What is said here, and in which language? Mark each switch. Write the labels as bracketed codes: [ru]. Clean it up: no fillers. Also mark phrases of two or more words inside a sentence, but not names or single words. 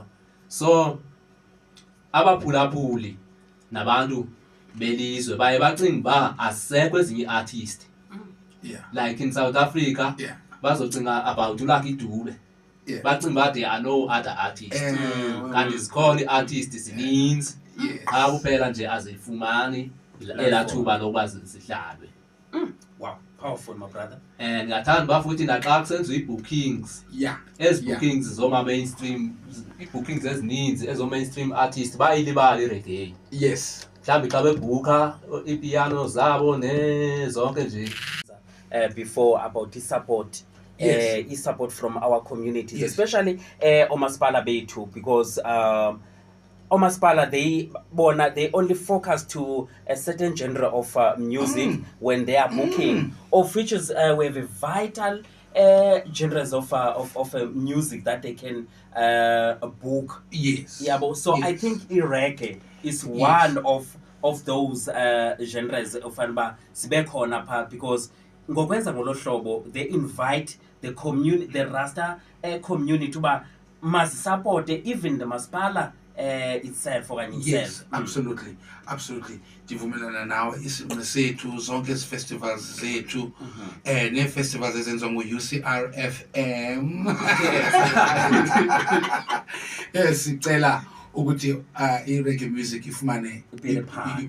[xh] So abaphulaphuli nabantu belizwe baye bacinga ba asekho ezinye artists. [en] Like in South Africa bazocinga about uLucky Dube. [xh] Bacinga ba [en] there are no other artists. [xh] Kanti zikhona i-artists zininzi [en] Yes. [xh] Cha kuphela nje azifumani elathuba lokuba zihlalwe. [en] Wow, powerful my brother. [xh] And ngathanda ba futhi naxa kusenziwa i-bookings. [en] Yeah. [xh] Bookings zoma mainstream, i-bookings ezininzi ezo [en] mainstream artists [xh] bayilibala i-reggae. [en] Yes. [xh] Mhlawumbe xa bebhuka ipiano zabo zonke nje. [en] Before about the support. Yes. Support from our communities, Yes. especially [xh] Omaspala Bethu, [en] because Omaspala they only focus to a certain genre of music when they are booking, of which is we have a vital genres of music that they can book. Yes. Yeah, but so Yes. I think reggae is one of those genres of [xh] sibekhona pha, [en] because [xh] ngokwenza ngolo hlobo [en] they invite the community, the Rasta community uba must support even the masipala itself okanye Yes, itself. absolutely. [xh] Ndivumelana nawe, isinqe sethu zonke ezi festivals zethu ne festivals ezenziwa ngu-UCRFM. Yes, sicela ukuthi [en] i-reggae music [xh] ifumane Ibe part.